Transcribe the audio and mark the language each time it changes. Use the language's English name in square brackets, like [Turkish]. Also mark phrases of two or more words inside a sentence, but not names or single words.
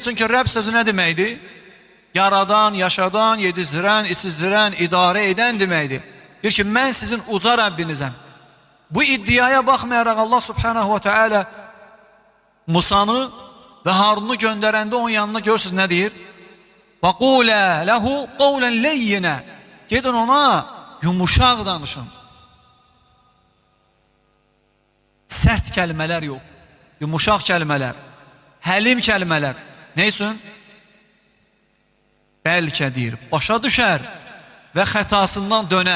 [Azerbaijani] Çünki Rəbb sözü nə deməkdir? Yaradan, yaşadan, yedizdirən, içizdirən, idarə edən deməkdir. Deyir ki, mən sizin uca Rəbbinizəm. Bu iddiaya baxmayaraq [Arabic] الله سبحانه وتعالى [Azerbaijani] Musanı və Harunu göndərəndə onun yanına görürsünüz nə deyir? [Arabic] وَقُولَا لَهُ قَوْلًا لَيِّنَا. [Azerbaijani] Gedin ona yumuşaq danışın. Sərt kəlmələr yox, yumuşaq kəlmələr, həlim kəlmələr. Nə üçün? Bəlkə deyir, başa düşər və xətasından dönər.